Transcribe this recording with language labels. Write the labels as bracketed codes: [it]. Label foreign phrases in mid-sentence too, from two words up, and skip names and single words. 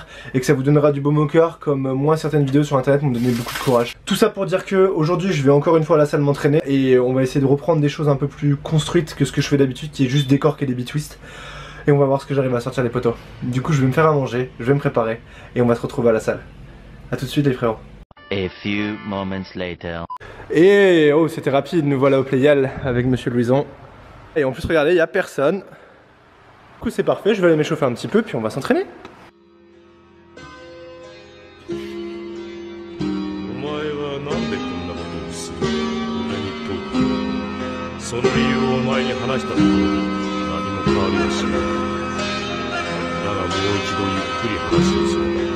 [fr] Et que ça vous donnera du baume au cœur comme moi certaines vidéos sur internet m'ont donné beaucoup de courage. Tout ça pour dire que aujourd'hui je vais encore une fois à la salle m'entraîner et on va essayer de reprendre des choses un peu plus construites que ce que je fais d'habitude qui est juste des corks et des bitwists. Et on va voir ce que j'arrive à sortir les poteaux. Du coup je vais me faire à manger, je vais me préparer et on va se retrouver à la salle. A tout de suite les frérots. [en] A few moments later. [fr] Et oh c'était rapide, nous voilà au Playal avec Monsieur Louison. Et en plus regardez, il n'y a personne. Du coup c'est parfait, je vais aller m'échauffer un petit peu puis on va s'entraîner. [ja] その理由をお前に話したところで何も変わりはしない。だがもう一度ゆっくり話をする。